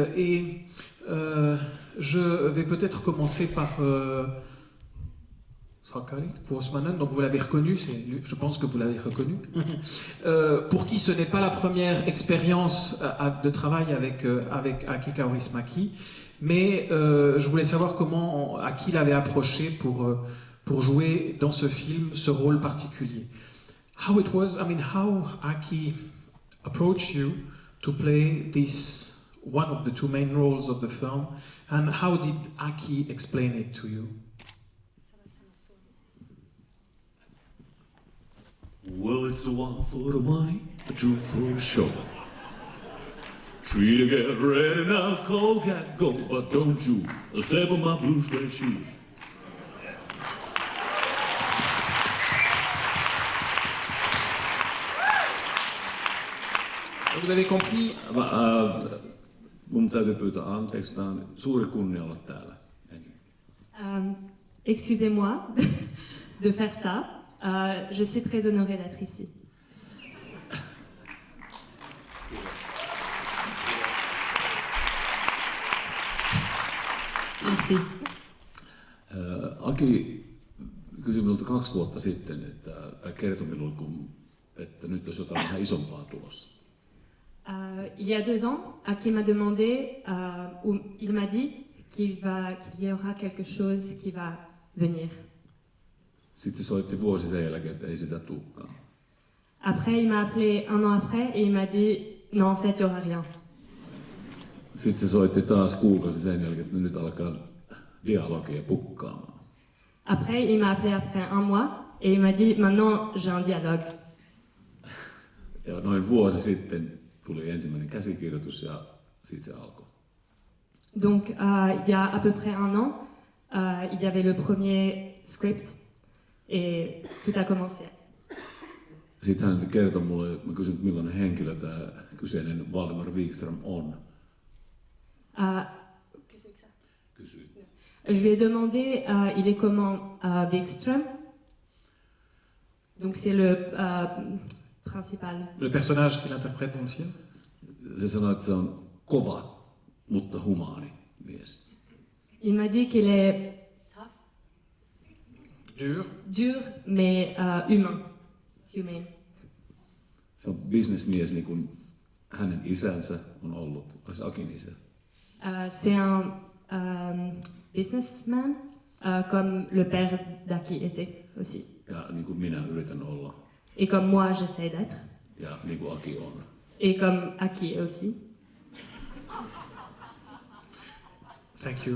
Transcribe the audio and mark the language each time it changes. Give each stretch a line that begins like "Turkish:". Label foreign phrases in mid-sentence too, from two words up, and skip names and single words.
French: Et je vais peut-être commencer par Sakari Kuosmanen, donc vous l'avez reconnu, je pense que vous l'avez reconnu, pour qui ce n'est pas la première expérience de travail avec Aki Kaurismäki, mais je voulais savoir comment Aki l'avait approché pour jouer dans ce film ce rôle particulier.
English: How Aki approached you to play this one of the 2 main roles of the film, and how did Aki explain it to you? Well, it's the 1 for the money, the 2 for the show. 3 to get ready now, cold cat go, but don't you step on my blue suede shoes.
French: Vous avez compris?
Finnish: Mun täytyy pyytää anteeksi, tää on suuri kunnia olla täällä.
French: Excusez-moi de faire ça. Je suis très honorée d'être ici. Merci.
Finnish: Aki kysyi minulta 2 vuotta sitten, tai kertoi minulle, että nyt olisi jotain vähän isompaa tulossa.
French: Il y a 2 ans, Aki m'a demandé, ou il m'a dit qu'il y aura quelque chose qui va venir.
Finnish: Sitten se soitti vuosi sen jälkeen, että ei sitä tulekaan.
French: Après, il m'a appelé un an après et il m'a dit non, en fait, il n'y aura rien.
Finnish: Sitten se soitti taas kuukausi sen jälkeen, että nyt alkaa dialogia pukkaamaan.
French: Après, il m'a appelé après un mois et il m'a dit maintenant, j'ai un dialogue.
Finnish: Ja noin vuosi sitten tuli ensimmäinen käsikirjoitus ja siitä se alkoi.
French: Donc, il y a à peu près un an, il y avait le premier script et tout a commencé.
Finnish: Sitten hän kertoi mulle, mä kysyin, millainen henkilö tämä kyseinen Valdemar Wikström on. Kysyin.
French: Je lui ai demandé, il est comment Wikström. Donc, c'est le principal. Le personnage qu'il interprète dans le film.
Finnish: Se sanoi, että se on kova, mutta humaani mies.
French: Il m'a dit qu'il est Dur. dur, mais humain. Humane.
Finnish: Se on businessmies niin kuin hänen isänsä on ollut, olisi Akin isä.
French: C'est un businessman, comme le père d'Aki était aussi.
Finnish: Ja niin kuin minä yritän olla.
French: Et comme moi, j'essaie d'être.
Finnish: Ja niin kuin Aki on.
French: Et comme Aki est aussi.
English: Thank you.